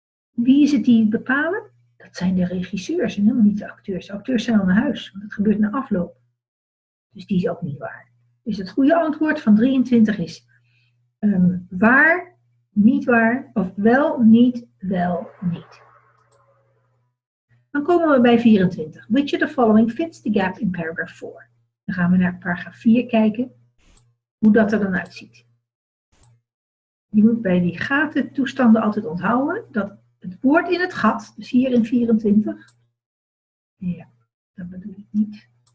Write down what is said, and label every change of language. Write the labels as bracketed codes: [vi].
[nl] Wie is het die bepalen? Dat zijn de regisseurs en helemaal niet de acteurs. De acteurs zijn al naar huis, want het gebeurt na afloop. Dus die is ook niet waar. Dus het goede antwoord van 23 is waar, niet waar, of wel, niet, wel, niet. Dan komen we bij 24. [en] Which of the following fits the gap in paragraph 4? [nl] Dan gaan we naar paragraaf 4 kijken. Hoe dat er dan uitziet. je moet bij die gatentoestanden altijd onthouden dat het woord in het gat, dus hier in 24, ja, dat bedoel ik niet.